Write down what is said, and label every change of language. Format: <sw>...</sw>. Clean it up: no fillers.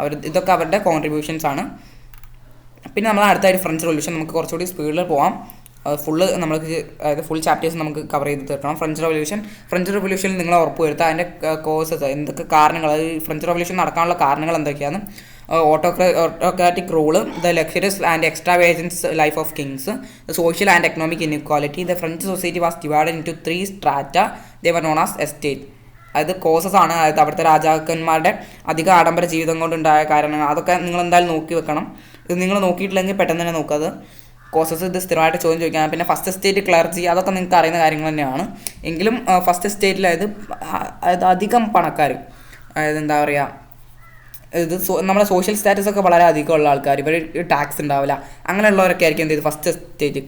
<ml>ഇതൊക്കെ അവരുടെ കോൺട്രിബ്യൂഷൻസ് ആണ്. പിന്നെ നമ്മൾ അടുത്തായിട്ട് ഫ്രഞ്ച് റെവല്യൂഷൻ, നമുക്ക് കുറച്ചുകൂടി സ്പീഡിൽ പോകാം. ഫുള്ള് നമ്മൾക്ക്, അതായത് ഫുൾ ചാപ്റ്റേഴ്സ് നമുക്ക് കവർ ചെയ്ത് തീർക്കണം. ഫ്രഞ്ച് റെവല്യൂഷനിൽ നിങ്ങൾ ഉറപ്പ് വരുത്തുക അതിൻ്റെ കോസസ്, എന്തൊക്കെ കാരണങ്ങൾ, അതായത് ഫ്രഞ്ച് റെവല്യൂഷൻ നടക്കാനുള്ള കാരണങ്ങൾ എന്തൊക്കെയാണ്.</ml> <en>autocratic rule, the luxurious and extravagant life of kings, the social and economic inequality. The French society was divided into 3 strata. They were known as estate.</en> <ml>അത് കോസസ് ആണ്. അതായത് അവിടുത്തെ രാജാക്കന്മാരുടെ അധിക ആഡംബര ജീവിതം കൊണ്ടുണ്ടായ കാരണങ്ങൾ. അതൊക്കെ നിങ്ങൾ എന്തായാലും നോക്കി വെക്കണം. ഇത് നിങ്ങൾ നോക്കിയിട്ടില്ലെങ്കിൽ പെട്ടെന്ന് തന്നെ നോക്കുക. അത് കോസസ് ഇത് സ്ഥിരമായിട്ട് ചോദ്യം ചോദിക്കാം. പിന്നെ ഫസ്റ്റ് എസ്റ്റേറ്റ്, ക്ലർജി, അതൊക്കെ നിങ്ങൾക്ക് അറിയുന്ന കാര്യങ്ങൾ തന്നെയാണ്. എങ്കിലും ഫസ്റ്റ് എസ്റ്റേറ്റിൽ അതായത് അധികം പണക്കാർ, അതായത് എന്താ പറയുക, ഇത് നമ്മുടെ സോഷ്യൽ സ്റ്റാറ്റസ് ഒക്കെ വളരെ അധികമുള്ള ആൾക്കാർ, ഇവർ ടാക്സ് ഉണ്ടാവില്ല, അങ്ങനെയുള്ളവരൊക്കെ ആയിരിക്കും എന്ത് ചെയ്ത് ഫസ്റ്റ് എസ്റ്റേറ്റ്.</ml>